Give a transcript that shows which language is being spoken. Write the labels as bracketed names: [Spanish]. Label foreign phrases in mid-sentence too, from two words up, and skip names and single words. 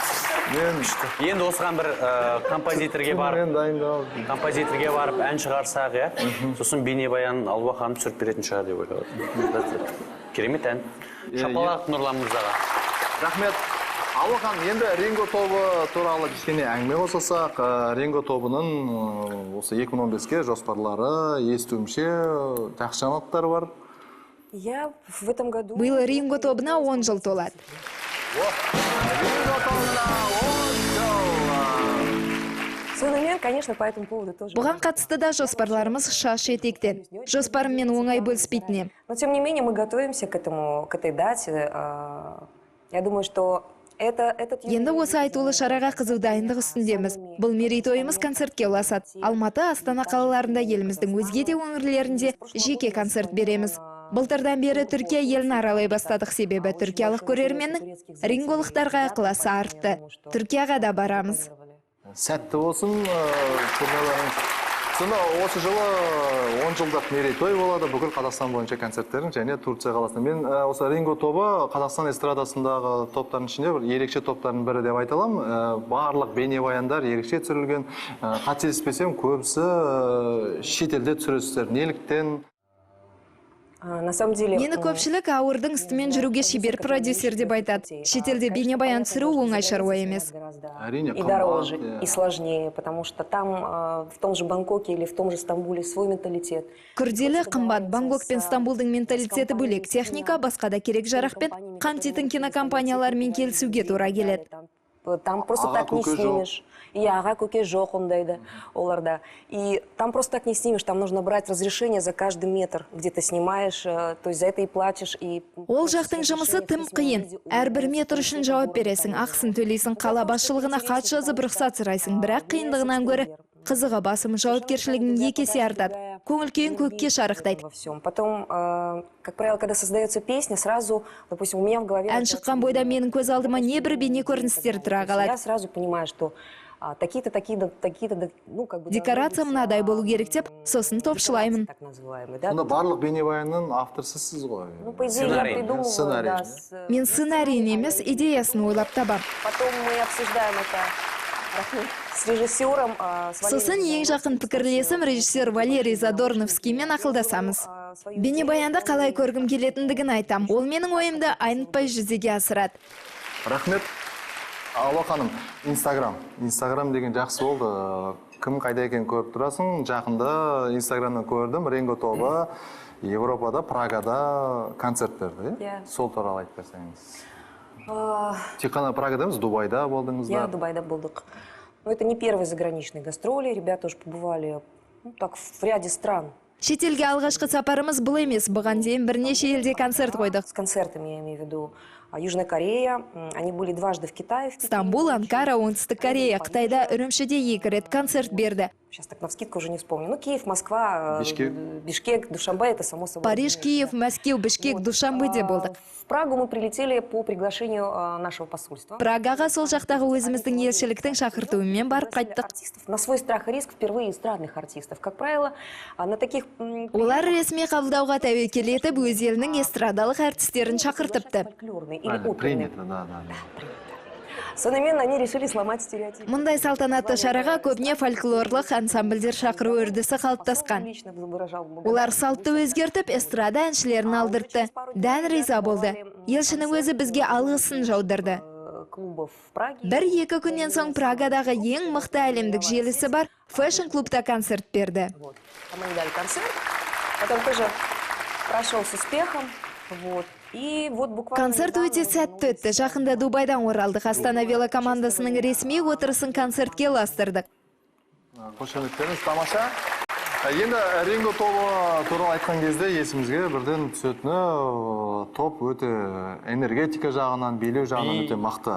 [Kazakh] Енді осыған бір композиторге барып ән шығарсақ, сосын бейнебаян Алуа ханым түсіріп беретін шығар деп ойлап. Керемет ән. Шапалақ Нұрлан мырзаға. Рахмет. Алуахан, енді Ринго тобы туралы кішкене әңгіме қосасақ, Ринго тобының осы 2015-ке жоспарлары, естуімше жақсы жаңалықтар бар. [Russian] Я в этом году... [Kazakh] Биыл Ринго тобына 10 жыл толады. Ринго тобына 10 жыл! Сонымен, [Russian] конечно, по этому поводу тоже... [Kazakh] Бұған қатысты да жоспарларымыз шаш етектен. Жоспарыммен оңай бөліспейтінем. [Russian] Но, тем не менее, мы готовимся к этой дате. Я думаю, что [Kazakh] Енді осы айтулы шараға қызу дайындық үстіндеміз. Бұл мерейтойымыз концертке ұласады. Алматы, Астана қалаларында еліміздің өзге де өңірлерінде жеке концерт береміз. Былтырдан бері Түркия елін аралай бастадық, себебі түркиялық көрерменнің ринголықтарға ықыласы артты. Түркияға да барамыз. Сәтті болсын, көрмелеріңіз. Сонда осы жылы 10 жылдық мерейтой болады бүкіл Қазақстан бойынша концерттердің және Турция қаласында. Мен осы Ринго тобы Қазақстан эстрадасындағы топтардың ішінде бір ерекше топтардың бірі деп айта аламын. Барлық бейнебаяндар ерекше түсірілген. Қателеспесем, көбісі шетелде түсіресіздер. Неліктен? [Russian] На самом деле... [Kazakh] Мені көпшілік ауырдың үстімен жүруге шебер продюсер деп айтады. Шетелде бейнебаян түсіру оңай шаруа емес. [Russian] И дороже, и сложнее, потому что там, в том же Бангкоке или в том же Стамбуле свой менталитет. [Kazakh] Күрделі қымбат. Бангкок пен Стамбулдың менталитеті бөлек. Техника, басқа да керек жарақпен қамтитын кинокомпаниялармен келісуге тура келеді. [Russian] Там просто так не снимешь. [Kazakh] И аға көке жоқ ондайды оларда. [Russian] И там просто так не снимешь, там нужно брать разрешение за каждый метр, где ты снимаешь, то есть за это и платишь. [Kazakh] Ол жақтың жұмысы тым қиын. Әрбір метр үшін жауап бересің, ақысын төлейсің, қала басшылығына хат жазып рұқсат сұрайсың, бірақ қиындығынан гөрі қызыға басым, жауапкершілігін 2 есе артады. Көңіл күйін көкке шарықтайды. [Russian] Потом, как правило, когда создается песня, сразу, допустим, у меня в голове... [Kazakh] Ән шыққан бойда менің көз алдыма небір бейне көріністер тұра қалады. [Russian] Я сразу понимаю, что такие-то, ну, как бы... [Kazakh] Декорация мынадай болу керек деп, сосын топшылаймын. Сонда барлық бейнебаянның авторсы сіз ғой? [Russian] Ну, по идее, я придумываю, да. [Kazakh] Мен сценарийін емес, идеясын ойлап табам. [Russian] Потом мы обсуждаем это с режиссером. [Kazakh] Сосын ең жақын пікірлесім режиссер Валерий Задорновскиймен ақылдасамыз. Бейнебаянда қалай көргім келетіндігін айтам. Ол менің ойымды айнытпай жүзеге асырады. Рахмет. Алуа ханым, Инстаграм деген жақсы болды. кім қайда екенін көріп тұрасың. Жақында Инстаграмнан көрдім, Ринго тобы Европада, Прагада концерт берді. Иә. Сол туралы айтып берсеңіз. Тек қана Прагада емес, Дубайда [Russian] Я [Kazakh] болдыңыздар. в Дубайда Булдык. [Russian] Но это не первые заграничные гастроли. Ребята уже побывали так, в ряде стран. [Kazakh] Шетелге алғашқы сапарымыз бұл емес, бұған дейін бірнеше елде концерт қойдық. [Russian] С концертами, я имею в виду. Южная Корея. Они были дважды в Китае. В Пекине. [Kazakh] Стамбул, Анкара, Оңтүстік Корея, Қытайда үрімшіде 2 рет концерт берді. [Russian] Сейчас так навскидку уже не вспомню. Ну, Киев, Москва, Бишкек. Бишкек, Душанбе, это само собой. Париж, Киев, [Kazakh] Мәскеу, Бішкек, Душанбеде болдық. [Russian] В Прагу мы прилетели по приглашению нашего посольства. [Kazakh] Прагаға сол жақтағы өзіміздің елшіліктің шақыртуымен барып қайттық. [Russian] Артистов. На свой страх и риск впервые эстрадных артистов. Как правило, на таких... [Kazakh] Олар ресми қабылдауға тәуекел етіп, өз елінің эстрадалық әртістерін шақыртыпты. [Russian] Фольклорные или оперные. Принято, да. Современно они решили сломать стереотипы. [Kazakh] Мұндай салтанатты шараға көбіне фольклорлық ансамбльдер шақыру үрдісі қалыптасқан. [Russian] Лично выражал [Kazakh] Олар салтты өзгертіп, эстрада әншілерін алдыртты. Дән риза болды. Елшінің өзі бізге алғысын жаудырды. [Russian] клубов в Праге. [Kazakh] Бір-екі күннен соң Прагадағы ең мықты әлемдік желісі бар фэшн-клубта концерт берді. [Russian] Вот. Там они дали концерт. Потом тоже прошел с успехом. Вот. И вот буквально... [Kazakh] Концерт өте сәтті өтті. Жақында Дубайдан оралдық. Астана вело командасының ресми отырысын концертке ластырдық. Қошеметтеріңіз тамаша. Енді Ринго тобы туралы айтқан кезде есімізге бірден түсетіні топ өте энергетика жағынан, билеу жағынан өте мақты.